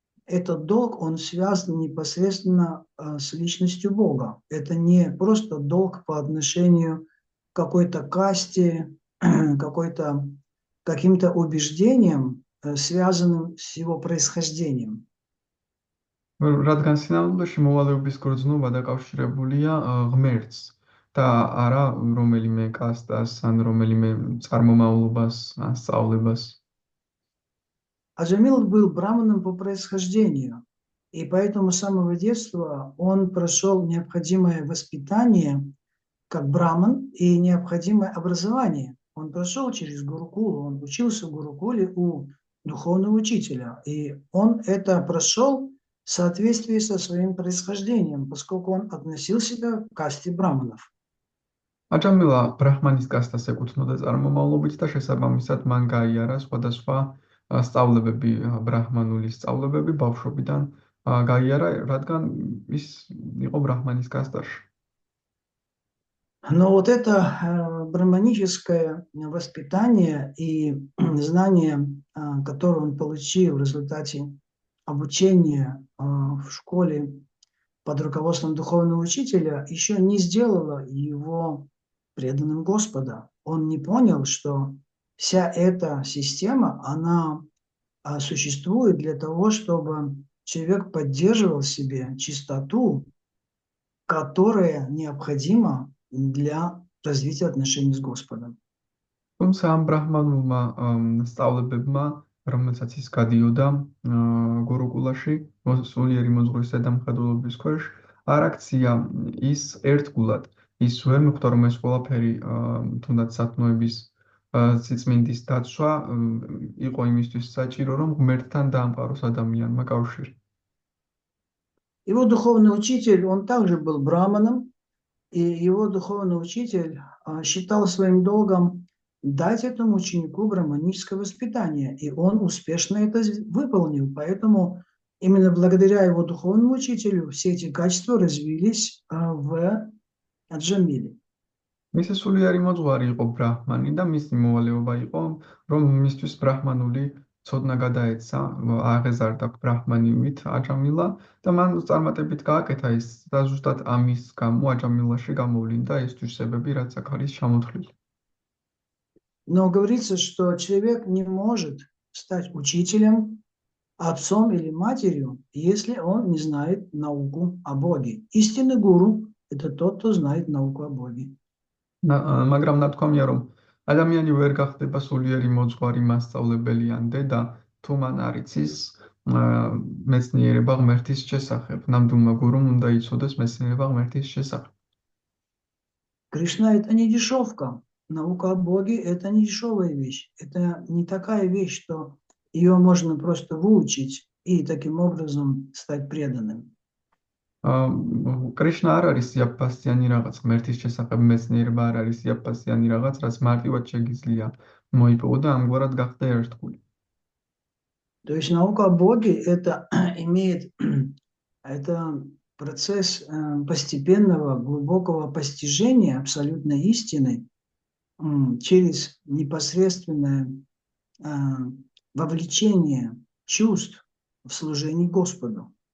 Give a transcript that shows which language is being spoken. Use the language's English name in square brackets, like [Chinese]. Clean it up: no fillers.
[Russian] этот долг, он связан непосредственно с личностью Бога. Это не просто долг по отношению к какой-то касте, каким-то убеждениям, связанным с его происхождением. [Georgian] რადგან სინამდვილეში მოვალეობის გრძნობა დაკავშირებულია ღმერთს და არა რომელიმე კასტას ან რომელიმე წარმომავლობას ან სწავლებას. [Russian] Аджамил был браманом по происхождению, и поэтому с самого детства он прошел необходимое воспитание как браман и необходимое образование. Он прошел через Гурукулу, он учился в Гурукуле у духовного учителя, и он это прошел в соответствии со своим происхождением, поскольку он относил себя к касте браманов. [Georgian] აჯამილა ბრაჰმანის კასტას ეკუთვნოდა წარმომავლობით და შესაბამისად მან გაიარა სხვადასხვა სწავლებები, ბრაჰმანული სწავლებები ბავშვობიდან გაიარა, რადგან ის იყო ბრაჰმანის кастაში. [Russian] Но вот это браманическое воспитание и знания, которые он получил в результате обучения в школе под руководством духовного учителя, еще не сделало его преданным Господа. Он не понял, что вся эта система, она существует для того, чтобы человек поддерживал в себе чистоту, которая необходима для развития отношений с Господом. [Georgian] თუმცა ამ ბრაჰმანულმა სწავლებებმა, რომელსაც ის გადიოდა გურუკულაში, სულიერი მოძღვრისა და მხედველობის ქვეშ, არ აქცია ის ერთგულად. ის ვერ მოხდა, რომ ეს ყველაფერი თუნდაც სათნოების სიწმინდის დაცვა იყო იმისთვის საჭირო, რომ ღმერთთან დაამყაროს ადამიანმა კავშირი. [Russian] Его духовный учитель, он также был браманом, и его духовный учитель считал своим долгом дать этому ученику браманическое воспитание, и он успешно это выполнил. Поэтому именно благодаря его духовному учителю все эти качества развились в Аджамиле. [Georgian] მისი სულიერი მოძღვარი იყო ბრაჰმანი და მისი მოვალეობა იყო, რომ მისთვის ბრაჰმანული ცოდნა გადაეცა, აღეზარდა ბრაჰმანივით აჯამილა და მან წარმატებით გააკეთა ეს და ზუსტად ამის გამო აჯამილაში გამოვლინდა ეს თვისებები, რაც აქ არის ჩამოთვლილი. [Russian] Но говорится, что человек не может стать учителем, отцом или матерью, если он не знает науку о Боге. Истинный гуру – это тот, кто знает науку о Боге. [Georgian] მაგრამ ნათქვამია, რომ ადამიანი ვერ გახდება სულიერი მოძღვარი, მასწავლებელი ან დედა, თუ მან არ იცის მეცნიერება ღმერთის შესახებ. ნამდვილმა გურუმ უნდა იცოდეს მეცნიერება ღმერთის შესახებ. [Russian] Кришна – это не дешевка. Наука о Боге – это не дешевая вещь. Это не такая вещь, что ее можно просто выучить и таким образом стать преданным. [Georgian] კრიშნა არ არის იაფფასიანი რაღაც, ღმერთის შესახებ მეცნიერება არ არის იაფფასიანი რაღაც, რაც მარტივად შეგიძლია მოიპოვო და ამგვარად გახდა ერთგული. [Russian] То есть наука о Боге – это процесс постепенного, глубокого постижения абсолютной истины через непосредственное вовлечение чувств в служении Господу.